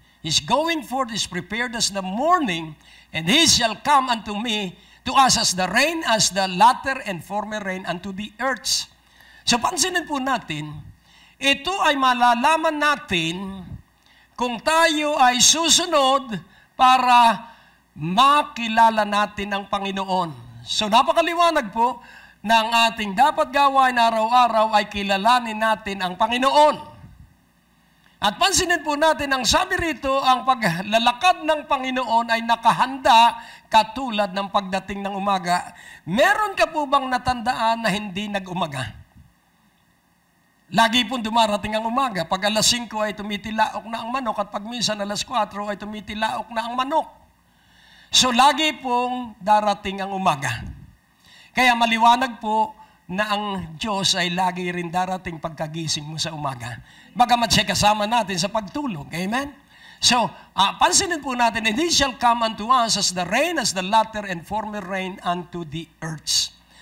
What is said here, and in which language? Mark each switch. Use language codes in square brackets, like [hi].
[en] His going forth is prepared as the morning, and He shall come unto me, to us as the rain, as the latter and former rain unto the earths. [tl] So pansinin po natin, ito ay malalaman natin kung tayo ay susunod para makilala natin ang Panginoon. So napakaliwanag po na ang ating dapat gawain araw-araw ay kilalanin natin ang Panginoon. At pansinin po natin, ang sabi rito, ang paglalakad ng Panginoon ay nakahanda katulad ng pagdating ng umaga. Meron ka po bang natandaan na hindi nag-umaga? Lagi pong dumarating ang umaga. Pag alas 5 ay tumitilaok na ang manok at pag minsan alas 4 ay tumitilaok na ang manok. So lagi pong darating ang umaga. Kaya maliwanag po na ang Diyos ay lagi rin darating pagkagising mo sa umaga. Bagamat siya kasama natin sa pagtulog. Amen? [en] So, [tl] pansinin po natin, [en] and He shall come unto us as the rain, as the latter and former rain unto the earths.